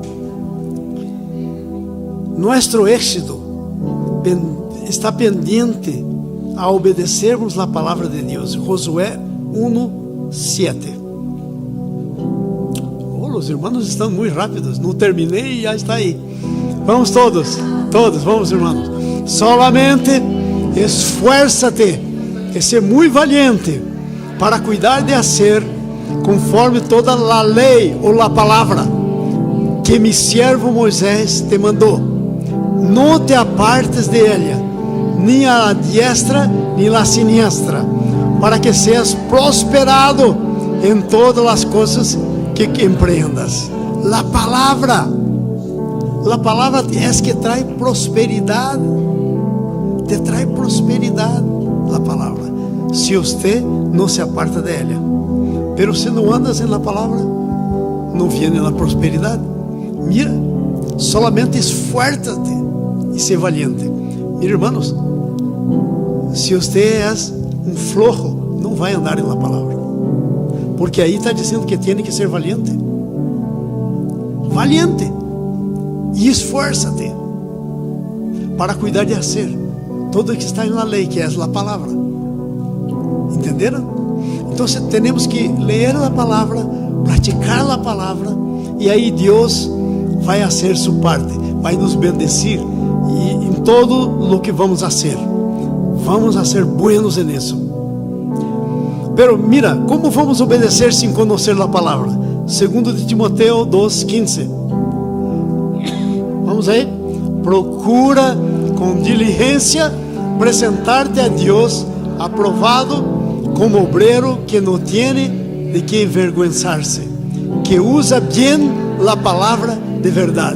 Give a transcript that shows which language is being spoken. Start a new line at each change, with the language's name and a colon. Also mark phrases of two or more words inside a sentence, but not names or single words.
Portuguese: Nosso êxito está pendente a obedecermos a palavra de Deus. Josué 1:7. Os irmãos estão muito rápidos. Não terminei e já está aí. Vamos todos, vamos, irmãos.
Spanish: Solamente esfuérzate
Portuguese: e ser muito valiente para cuidar de fazer conforme toda a lei ou a palavra que
Spanish: mi siervo
Portuguese: Moisés te mandou. Não te apartes
Spanish: de ella,
Portuguese: nem a diestra, nem a siniestra, para que seas prosperado em todas as coisas que empreendas. La palavra é que traz prosperidade. Te traz prosperidade a palavra. Se você não se aparta dela, pero se não andas na palavra, não viene a prosperidade.
Spanish: Mira, solamente esfuérzate e ser valiente. Mira,
Portuguese: irmãos, se você é flojo, não vai andar na palavra, porque aí está dizendo que tem que ser valiente. Valiente e esfuérzate para cuidar de fazer todo o que está na lei, que é a palavra. Entenderam? Então temos que ler a palavra, praticar a palavra, e aí Deus vai fazer sua parte, vai nos bendecir e em todo o que vamos fazer.
Spanish: Vamos a ser buenos en eso. Pero mira,
Portuguese: como vamos obedecer sem conhecer a palavra? 2 de Timoteo 2:15. Vamos aí? Procura com diligência apresentar-te a Deus aprovado como obreiro que não tem de que envergonzar-se, que usa bem a palavra de verdade.